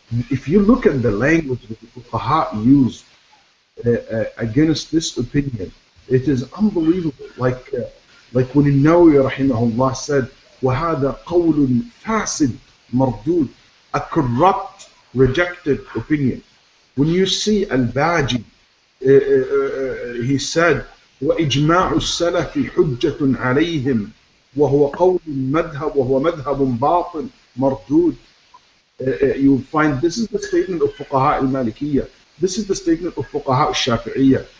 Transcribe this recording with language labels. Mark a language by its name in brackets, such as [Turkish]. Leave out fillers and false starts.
[English] If you look at the language that the fuqaha use against this opinion, it is unbelievable. Like when Nawawi rahimahullah said, [Arabic] وَهَذَا قَوْلٌ فَاسِدٌ مَرْدُودٌ, [English] a corrupt, rejected opinion. When you see Al-Baji, he said, [Arabic] وَإِجْمَاعُ السَّلَفِ حُجَّةٌ عَلَيْهِمْ وَهُوَ قَوْلٌ مَذْهَبٌ وَهُوَ مَذْهَبٌ بَاطِلٌ مَرْدُودٌ. [English] You find this is the statement of Fuqaha al-Malikiyya. This is the statement of Fuqaha al-Shafi'iyya.